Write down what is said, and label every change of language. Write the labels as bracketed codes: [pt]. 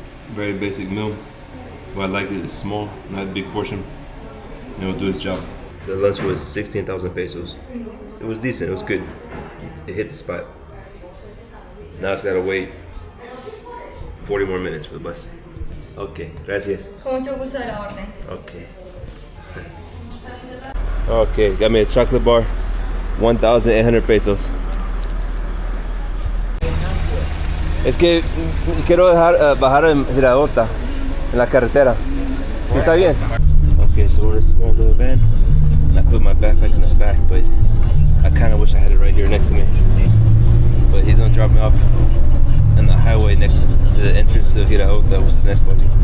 [en] Very basic meal. What I like is it's small, not a big portion. And it'll do its job. The lunch was 16,000 pesos. It was decent, it was good. It hit the spot. Now it's gotta wait 40 more minutes for the bus. [es] Okay, gracias. Con mucho gusto de la orden. [en] Okay. Okay, got me a chocolate bar, 1,800 pesos. [es] Es que quiero bajar en Girardota, en la carretera. [en] ¿Sí está bien? Okay, so we're in a small little van. And I put my backpack in the back, but I kind of wish I had it right here next to me. But he's gonna drop me off on the highway next to the entrance to Girardota, which is the next one.